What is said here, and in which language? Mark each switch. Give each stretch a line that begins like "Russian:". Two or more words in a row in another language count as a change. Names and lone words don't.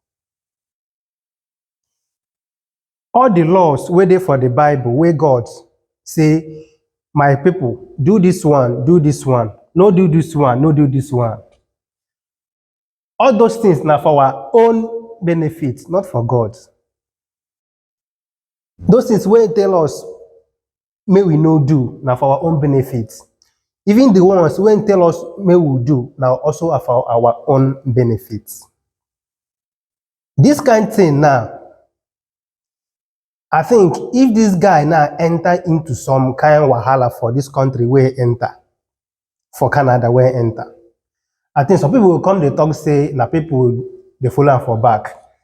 Nigerian Pidgin: All the laws where they for the Bible, where God say, my people, do this one, no do this one, no do this one. All those things now for our own benefit, not for God. Those things wey tell us may we no do now for our own benefit. Even the ones wey tell us may we do now also are for our own benefit. This kind thing now, I think if this guy now enter into some kind wahala for this country where enter, for Canada where enter, I think some people will come they talk say na people they follow am for back.